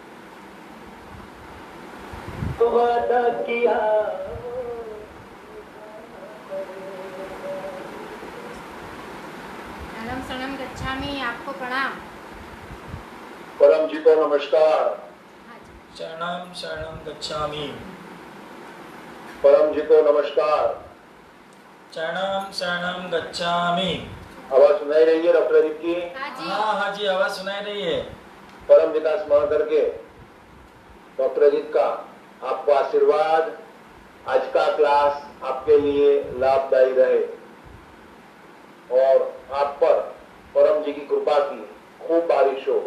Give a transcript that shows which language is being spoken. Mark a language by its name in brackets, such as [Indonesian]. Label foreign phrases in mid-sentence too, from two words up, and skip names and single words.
[Hindi] वादा किया [Sanskrit] नमः शरणं गच्छामि, [Hindi] आपको प्रणाम। परम जी को नमस्कार। [Sanskrit] शरणं शरणं गच्छामि। [Hindi] परम जी को नमस्कार। [Sanskrit] शरणं शरणं गच्छामि। [Hindi] आवाज सुनाई रही है डॉक्टर अजीत की? हाँ जी, आवाज सुनाई रही है। परम पिता स्मरण करके डॉक्टर अजीत का आपको आशीर्वाद, आज का क्लास आपके लिए लाभदायी रहे और आप पर परम जी की कृपा की खूब बारिश हो।